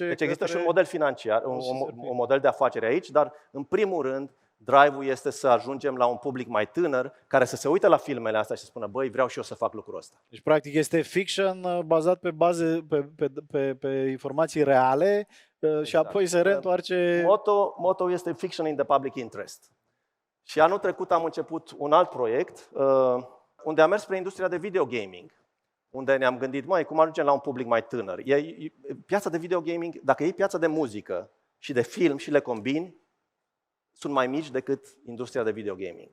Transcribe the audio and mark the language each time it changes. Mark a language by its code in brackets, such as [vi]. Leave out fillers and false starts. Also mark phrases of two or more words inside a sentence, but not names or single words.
[ro] Deci există și un model financiar, un model de afaceri aici, dar în primul rând drive-ul este să ajungem la un public mai tânăr care să se uite la filmele astea și să spună, băi, vreau și eu să fac lucrul ăsta. Deci practic este fiction bazat pe informații reale, exact. Și apoi se reîntoarce. Motto este [en] fiction in the public interest. [ro] Și anul trecut am început un alt proiect unde am mers spre industria de videogaming, unde ne-am gândit, cum ajungem la un public mai tânăr. Piața de videogaming, dacă iei piața de muzică și de film și le combini, sunt mai mici decât industria de videogaming.